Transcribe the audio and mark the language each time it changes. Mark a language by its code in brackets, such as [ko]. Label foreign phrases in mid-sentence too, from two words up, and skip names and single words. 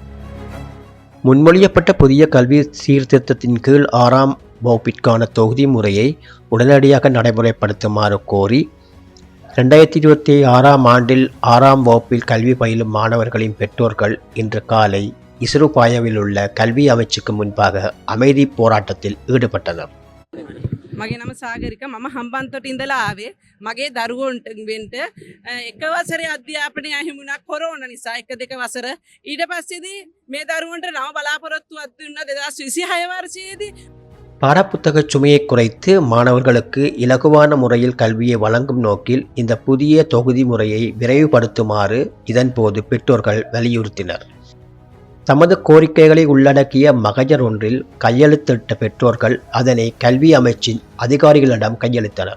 [ta] முன்மொழியப்பட்ட புதிய கல்வி சீர்திருத்தத்தின் கீழ் 6ஆம் வகுப்பிற்கான தொகுதி முறையை உடனடியாக நடைமுறைப்படுத்துமாறு கோரி 2026ஆம் ஆண்டில் 6ஆம் வகுப்பில் கல்வி பயிலும் மாணவர்களின் பெற்றோர்கள் இன்று காலை இசுருபாயவில் உள்ள கல்வி அமைச்சுக்கு முன்பாக அமைதி போராட்டத்தில் ஈடுபட்டனர். [si] මගේ නම සාගරික මම හම්බන්තොට ඉඳලා ආවේ මගේ දරුවන්ට වෙන්න එක වසරේ අධ්‍යාපනය අහිමුණා කොරෝනා නිසා එක දෙක වසර ඊට පස්සේදී මේ දරුවන්ට නව බලාපොරොත්තුවක් දුන්නා 2026 වර්ෂයේදී. [ta] பாடப்புத்தக சுமையை குறைத்து மாணவர்களுக்கு இலகுவான முறையில் கல்வியை வழங்கும் நோக்கில் இந்த புதிய தொகுதி முறையை விரைவுபடுத்துமாறு இதன்போது பெற்றோர்கள் வலியுறுத்தினர். தமது கோரிக்கைகளை உள்ளடக்கிய மகஜர் ஒன்றில் கையெழுத்திட்ட பெற்றோர்கள் அதனை கல்வி அமைச்சின் அதிகாரிகளிடம் கையளித்தனர்.